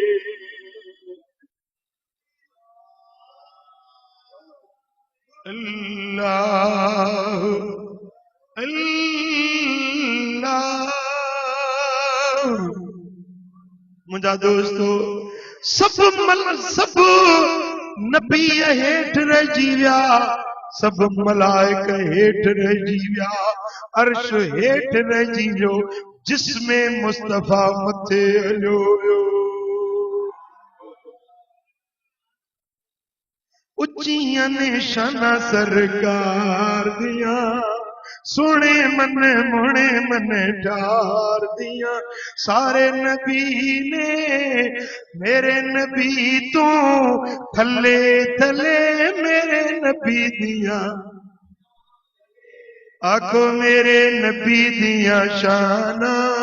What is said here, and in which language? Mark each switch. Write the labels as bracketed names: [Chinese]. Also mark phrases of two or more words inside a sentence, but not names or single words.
[Sindhi] अल्लाह अल्लाह मुंहिंजा दोस्तो, सब नबी हेठ रहिजी विया, सब मलाइक हेठ रहिजी विया, अर्श हेठ रहिजी वियो, जिस्म मुस्तफा मथे हलियो वियो। [Punjabi] اُچیاں نشانہ سرکار دیا، سونے من مونے من ٹھار دیا. سارے نبی نے میرے نبی تو تھلے تھلے میرے نبی دیا، آکھو میرے نبی دیا شانہ.